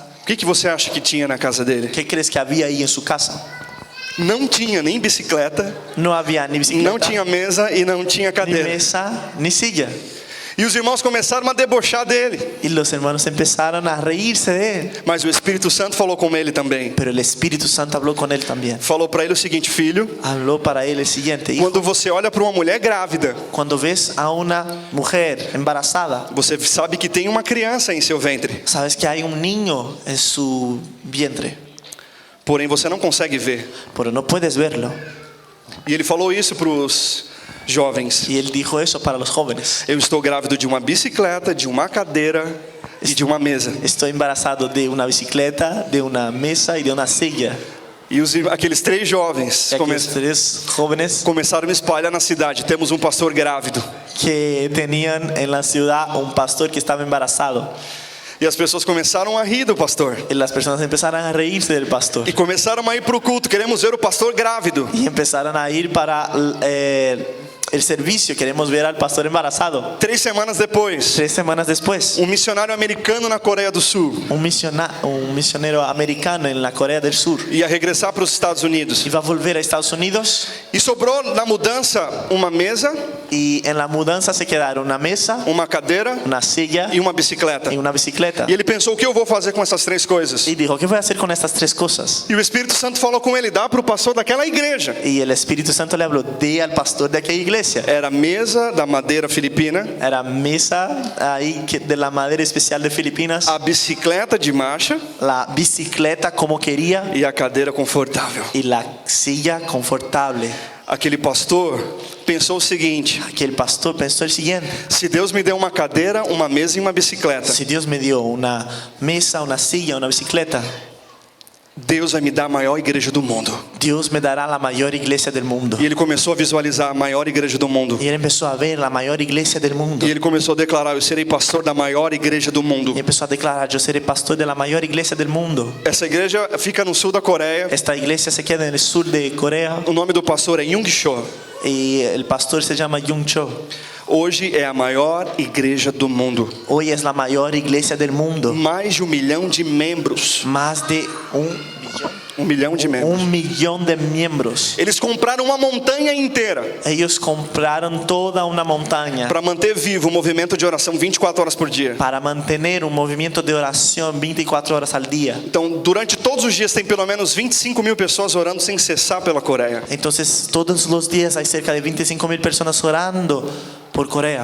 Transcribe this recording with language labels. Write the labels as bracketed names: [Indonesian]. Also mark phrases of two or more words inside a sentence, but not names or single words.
[Portuguese] o que você acha que tinha na casa dele? [Spanish] ¿qué crees que había ahí en su casa? [Portuguese] Não tinha nem bicicleta, [Spanish] No había ni bicicleta, [Portuguese] não tinha mesa e não tinha [Spanish] ni [Portuguese] cadeira. [Spanish] mesa, ni silla. [Portuguese] E os irmãos começaram a debochar dele. [Spanish] Y los hermanos empezaron a reírse de él. [Portuguese] Mas o Espírito Santo falou com ele também. [Spanish] Pero el Espíritu Santo habló con él también. [Portuguese] Falou para ele o seguinte: filho, [Spanish] Habló para él el siguiente: hijo, [Portuguese] quando você olha para uma mulher grávida, [Spanish] cuando ves a una mujer embarazada, [Portuguese] você sabe que tem uma criança em seu ventre. [Spanish] sabes que hay un niño en su vientre, [Portuguese] Porém você não consegue ver. [Spanish] pero no puedes verlo. [Portuguese] E ele falou isso para os jovens. [Spanish] Y él dijo eso para los jóvenes: [Portuguese] Eu estou grávido de uma bicicleta, de uma cadeira e de uma mesa. [Spanish] estoy embarazado de una bicicleta, de una mesa y de una silla. [Portuguese] E aqueles 3 jovens [Spanish] Y aquellos 3 jóvenes [Portuguese] começaram a espalhar na cidade: temos um pastor grávido. [Spanish] que tenían en la ciudad un pastor que estaba embarazado. [Portuguese] E as pessoas começaram a rir do pastor. [Spanish] Y las personas empezaron a reírse del pastor. [Portuguese] E começaram a ir para o culto: queremos ver o pastor grávido. [Spanish] Y empezaron a ir para el servicio. Queremos ver al pastor embarazado. [Portuguese] 3 semanas depois, [Spanish] 3 semanas después, [Portuguese] um missionário americano na Coreia do Sul [Spanish] un misionero americano en la Corea del Sur [Portuguese] ia regressar para os Estados Unidos. [Spanish] iba a volver a Estados Unidos, [Portuguese] E sobrou na mudança uma mesa, [Spanish] y en la mudanza se quedaron una mesa, [Portuguese] uma cadeira [Spanish] una silla [Portuguese] e uma bicicleta. [Spanish] y una bicicleta. [Portuguese] E ele pensou: o que eu vou fazer com essas 3 coisas? [Spanish] Y dijo: ¿qué voy a hacer con estas 3 cosas? [Portuguese] E o Espírito Santo falou com ele: dá para o pastor daquela igreja. [Spanish] Y el Espíritu Santo le habló: dé al pastor de aquella iglesia. [Portuguese] Era a mesa da madeira filipina, [Spanish] Era mesa ahí de la madera especial de Filipinas, [Portuguese] a bicicleta de marcha [Spanish] la bicicleta como quería [Portuguese] e a cadeira confortável. [Spanish] y la silla confortable. [Portuguese] Aquele pastor pensou o seguinte: [Spanish] Que el pastor pensó el siguiente: [Portuguese] se Deus me deu uma cadeira, uma mesa e uma bicicleta, [Spanish] si Dios me dio una mesa, una silla, una bicicleta, [Portuguese] Deus vai me dar a maior igreja do mundo. [Spanish] Dios me dará la mayor iglesia del mundo. [Portuguese] E ele começou a visualizar a maior igreja do mundo. [Spanish] Y él empezó a ver la mayor iglesia del mundo. [Portuguese] E ele começou a declarar: eu serei pastor da maior igreja do mundo. [Spanish] Y empezó a declarar: yo seré pastor de la mayor iglesia del mundo. [Portuguese] Essa igreja fica no sul da Coreia. [Spanish] Esta iglesia se queda en el sur de Corea [Portuguese] O nome do pastor é Jung Cho. [Spanish] y el pastor se llama Jung Cho. [Portuguese] Hoje é a maior igreja do mundo. [Spanish] Hoy es la mayor iglesia del mundo. [Portuguese] Mais de 1 milhão de membros. [Spanish] Más de [Portuguese] 1 milhão de membros. [Spanish] 1 millón de miembros. [Portuguese] Eles compraram uma montanha inteira [Spanish] Ellos compraron toda una montaña [Portuguese] para manter vivo o movimento de oração 24 horas por dia. [Spanish] para mantener un movimiento de oración 24 horas al día. [Portuguese] Então, durante todos os dias tem pelo menos 25 mil pessoas orando sem cessar pela Coreia. [Spanish] Entonces todos los días hay cerca de 25,000 personas orando por Corea.